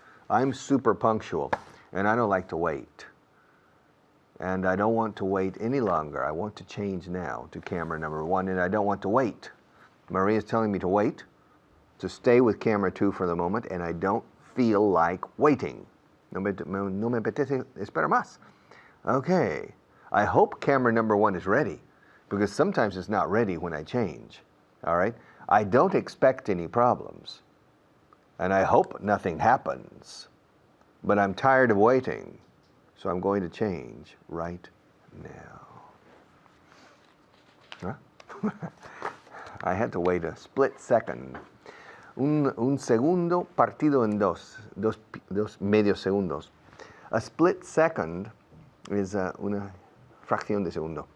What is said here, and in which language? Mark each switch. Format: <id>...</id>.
<en>I'm super punctual, and I don't like to wait. And I don't want to wait any longer. I want to change now to camera number 1, and I don't want to wait. Maria's telling me to wait, to stay with camera 2 for the moment, and I don't feel like waiting.</en> <es>No me apetece esperar más.</es> <en>Okay. I hope camera number 1 is ready, because sometimes it's not ready when I change. All right? I don't expect any problems, and I hope nothing happens. but I'm tired of waiting, so I'm going to change right now. Huh? I had to wait a split second.</en> <es>Un segundo partido en dos medios segundos.</es> <en>A split second is</en> <es>una fracción de segundo.</es>